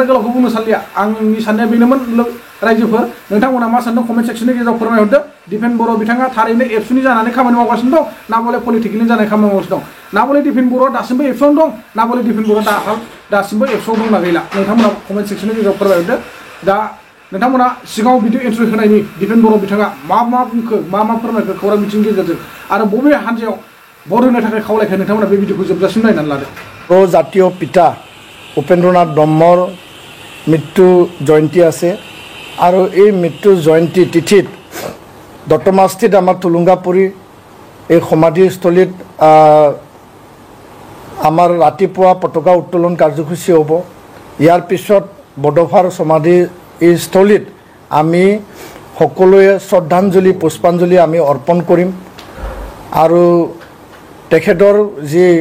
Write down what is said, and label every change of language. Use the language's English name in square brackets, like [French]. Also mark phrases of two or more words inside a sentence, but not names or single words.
[Bodo] गोलावखौ बुंनो सानलिया आंनि साननाया बेनोमोन रायजोफोर नोंथांमोना मा सानदों [English] comment section [Bodo] गेजेराव फोरमायहरदो दिपेन बर' बिथाङा थारैनो एबसुनि जानानै खामानि मावगासिनो दं ना बले पलिटिकेलनि जानानै खामानि मावगासिनो दं ना बले दिपेन बर'आ दासिमबो एबसुआवनो दं ना बले दिपेन बर'आ दासिमबो एबसुआव दंना गैला नोंथांमोना [English] comment section [Bodo] गेजेराव फोरमायहरदो दा नोंथांमोना सिगाङाव [English] video entry [Bodo] होनायनि दिपेन बर' बिथाङा मा बुंखो मा फोरमायखो खौरां बिथिंनि गेजेरजों आरो बबे हान्जायाव भट होनो थाखाय खावलायखो नोंथांमोना बे भिडिअखौ जोबजासिम नायनानै लादो [Assamese] बर' জাতীয় পিতা উপেন্দ্ৰনাথ ব্ৰহ্মৰ মৃত্যু জয়ন্তী আছে আৰু এই মৃত্যু জয়ন্তী তিথিত দত্তমাস্থিত আমাৰ টুলুংগাপুৰী এই সমাধিস্থলীত আমাৰ ৰাতিপুৱা পতাকা উত্তোলন কাৰ্যসূচী হ'ব ইয়াৰ পিছত বডোফাৰ সমাধি এই স্থলীত আমি সকলোৱে শ্ৰদ্ধাঞ্জলি পুষ্পাঞ্জলি আমি অৰ্পণ কৰিম আৰু তেখেতৰ যি